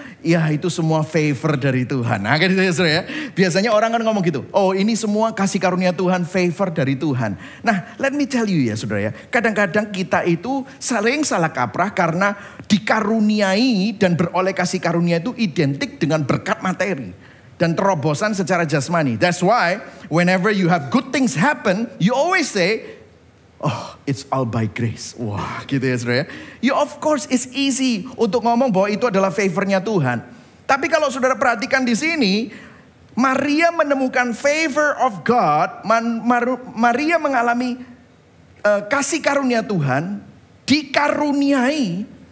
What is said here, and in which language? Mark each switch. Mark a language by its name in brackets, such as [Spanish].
[Indonesian] Ya itu semua favor dari Tuhan. Nah gitu ya saudara ya. Biasanya orang kan ngomong gitu. Oh ini semua kasih karunia Tuhan, favor dari Tuhan. Nah [English] let me tell you [Indonesian] ya saudara ya. Kadang-kadang kita itu sering salah kaprah karena dikaruniai dan beroleh kasih karunia itu identik dengan berkat materi. Dan terobosan secara jasmani. [English] That's why whenever you have good things happen, you always say, oh it's all by grace. [Indonesian] Wah gitu ya saudara ya. Ya [English] of course it's easy [Indonesian] untuk ngomong bahwa itu adalah favornya Tuhan. Tapi kalau saudara perhatikan di sini, Maria menemukan [English] favor of God. [Indonesian] Maria mengalami kasih karunia Tuhan. Dikaruniai.